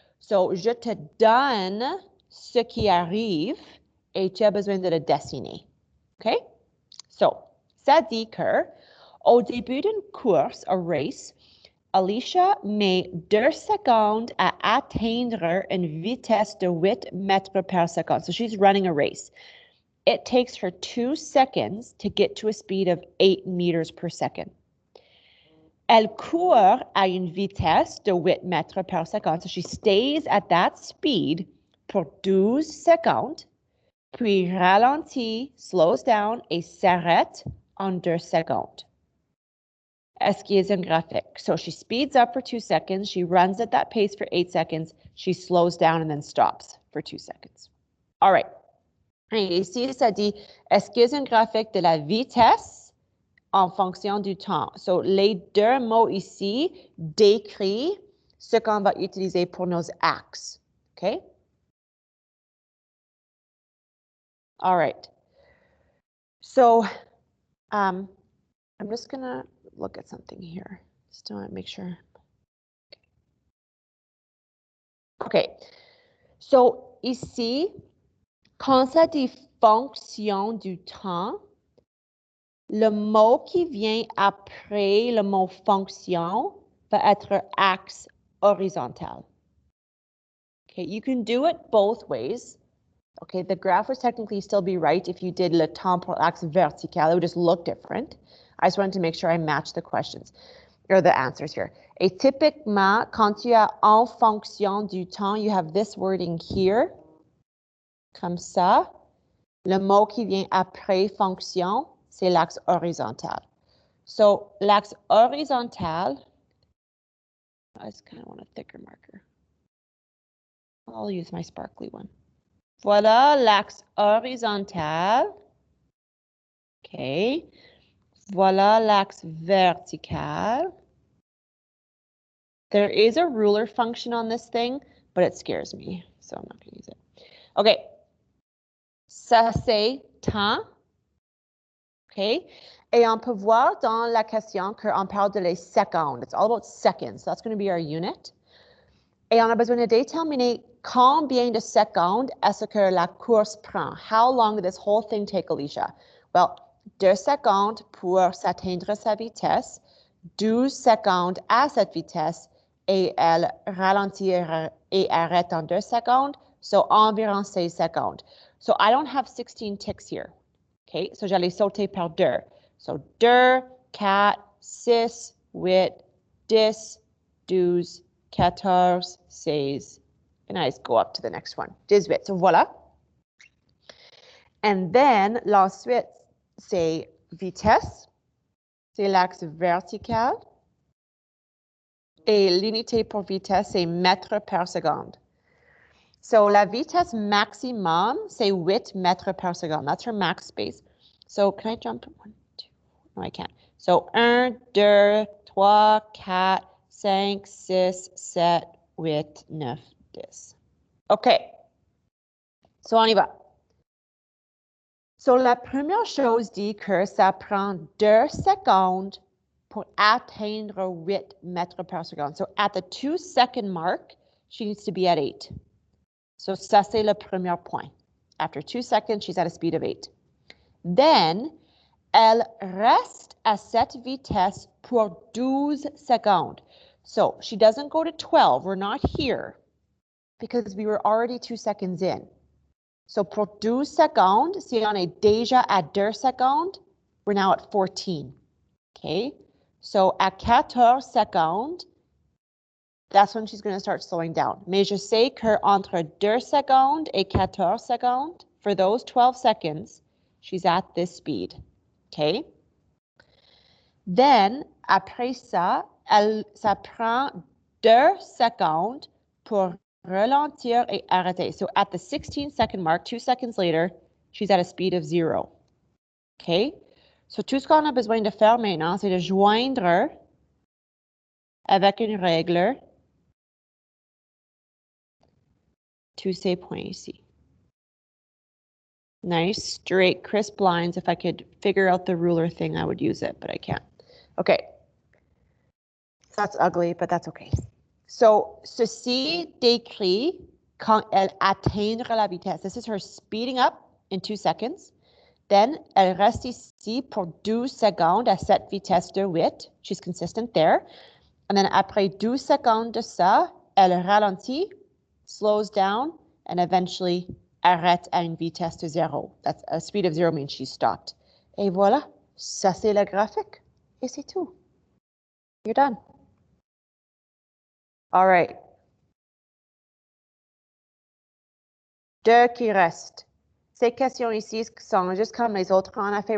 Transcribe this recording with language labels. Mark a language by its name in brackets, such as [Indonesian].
[French] So, je te donne ce qui arrive et tu as besoin de le dessiner. OK? So, ça dit que au début d'une course, [English] a race, [French] Alicia met 2 secondes à atteindre une vitesse de 8 mètres par seconde. [English] So, she's running a race. It takes her 2 seconds to get to a speed of 8 meters per second. [French] Elle court à une vitesse de 8 mètres par seconde. [English] So she stays at that speed [French] pour 12 secondes, puis ralentit, [English] slows down [French] et s'arrête en 2 secondes. Est-ce qu'il y a un graphique? [English] So she speeds up for 2 seconds, she runs at that pace for 8 seconds, she slows down and then stops for 2 seconds. All right. [French] Et ici, ça dit, esquisse un graphique de la vitesse en fonction du temps. So, les deux mots ici décrivent ce qu'on va utiliser pour nos axes. OK? [English] All right. So, I'm just going to look at something here. Just want to make sure. OK. [French] So, ici, quand ça dit fonction du temps, le mot qui vient après le mot fonction va être axe horizontal. [English] Okay, you can do it both ways. Okay, the graph would technically still be right if you did [French] le temporal axe vertical. [English] It would just look different. I just wanted to make sure I match the questions or the answers here. [French] Et typiquement, quand tu as en fonction du temps, [English] you have this wording here, [French] comme ça. Le mot qui vient après fonction, c'est l'axe horizontal. [English] So, [French] l'axe horizontal, [English] I just kind of want a thicker marker. I'll use my sparkly one. [French] Voilà l'axe horizontal. [English] OK. [French] Voilà l'axe vertical. [English] There is a ruler function on this thing, but it scares me, so I'm not going to use it. [French] OK. Ça, c'est temps. OK. Et on peut voir dans la question qu'on parle de les secondes. [English] It's all about seconds. So that's going to be our unit. [French] Et on a besoin de déterminer combien de secondes est-ce que la course prend. [English] How long did this whole thing take, Alicia? [French] Well, 2 secondes pour s'atteindre sa vitesse, 12 secondes à cette vitesse, et elle ralentit et arrête en 2 secondes, so environ 16 secondes. [English] So I don't have 16 ticks here. [French] Okay, so j'allais sauter par 2. [English] So 2, 4, 6, 8, 10, 12, 14, 16, and I just go up to the next one, 18. [French] So voilà. And then, l'ensuite, c'est vitesse, c'est l'axe vertical, et l'unité pour vitesse, c'est mètres par seconde. So la vitesse maximum, c'est 8 mètres par seconde. [English] That's her max space. So can I jump? 1, 2, no, I can't. So 1, 2, 3, 4, 5, 6, 7, 8, 9, 10. OK. So [French] on y va. So la première chose dit que ça prend 2 secondes pour atteindre 8 mètres par seconde. [English] So at the 2-second mark, she needs to be at 8. [French] So ça, c'est le premier point. [English] After 2 seconds, she's at a speed of 8. [French] Then, elle reste à cette vitesse pour 12 secondes. [English] So she doesn't go to 12. We're not here because we were already 2 seconds in. [French] So pour 12 secondes, si on est déjà à 2 secondes, [English] we're now at 14. Okay? So at 14 secondes, that's when she's going to start slowing down. [French] Mais je sais que entre 2 secondes et 14 secondes, [English] for those 12 seconds, she's at this speed. [French] Okay? Then, après ça, ça prend 2 secondes pour ralentir et arrêter. [English] So at the 16-second mark, 2 seconds later, she's at a speed of 0. Okay? [French] So tout ce qu'on a besoin de faire maintenant, c'est de joindre avec une règle tous ces points ici. [English] Nice, straight, crisp lines. If I could figure out the ruler thing, I would use it, but I can't. Okay. That's ugly, but that's okay. [French] So, ceci décrit quand elle atteindra la vitesse. [English] This is her speeding up in 2 seconds. [French] Then, elle reste ici pour 12 secondes à cette vitesse de 8. [English] She's consistent there. And then, [French] après 12 secondes de ça, elle ralentit, [English] slows down, and eventually [French] arrête à une vitesse de 0. [English] That's a speed of 0 means she stopped. [French] Et voilà, ça c'est le graphique. Et c'est tout. [English] You're done. All right. [French] 2 qui restent. Ces questions ici sont juste comme les autres qu'on a fait.